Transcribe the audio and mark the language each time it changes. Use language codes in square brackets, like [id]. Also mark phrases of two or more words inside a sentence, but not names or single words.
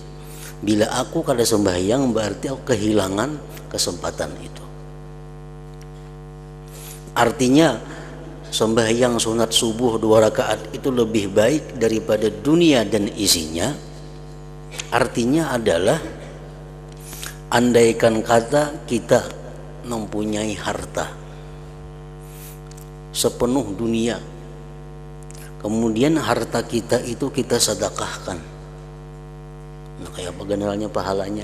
[bjn] Bila aku kada sembahyang berarti aku kehilangan kesempatan itu. [id] Artinya sembahyang sunat subuh 2 rakaat itu lebih baik daripada dunia dan isinya. Artinya adalah, andaikan kata kita mempunyai harta sepenuh dunia, kemudian harta kita itu kita sedekahkan, nah kayak bagaimana pahalanya?